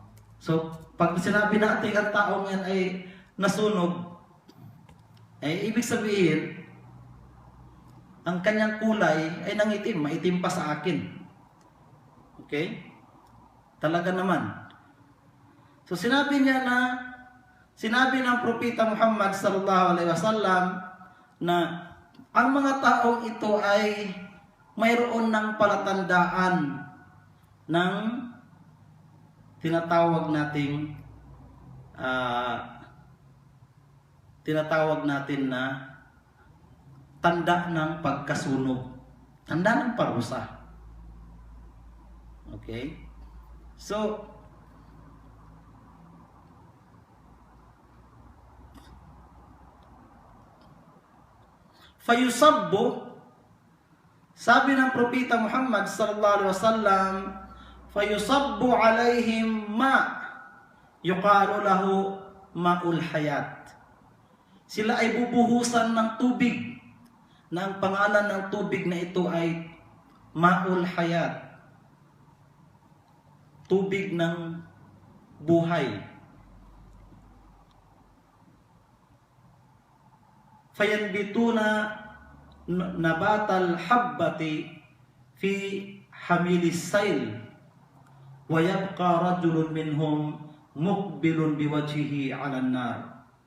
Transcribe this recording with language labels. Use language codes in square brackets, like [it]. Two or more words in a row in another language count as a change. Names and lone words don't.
[tl] So, pag sinabi natin ang taong yan ay nasunog, ibig sabihin, ang kanyang kulay ay nangitim, maitim pa sa akin. Okay? Talaga naman. So, sinabi ng propeta Muhammad [ar] صلى الله عليه وسلم [tl] na ang mga taong ito ay mayroon ng palatandaan ng tinatawag natin na tanda ng pagkasunog, tanda ng parusa. Okay? So, fayusabbu, sabi ng propeta Muhammad [ar] صلى الله عليه وسلم, فيصب عليهم ما يقال له ماء الحياة. [tl] Sila ay bubuhusan ng tubig, na ang pangalan ng tubig na ito ay [ar] ماء الحياة, [tl] tubig ng buhay. [ar] فينبتون نبات الحبة في حميل السيل ويبقى رجل منهم مقبل بوجهه على النار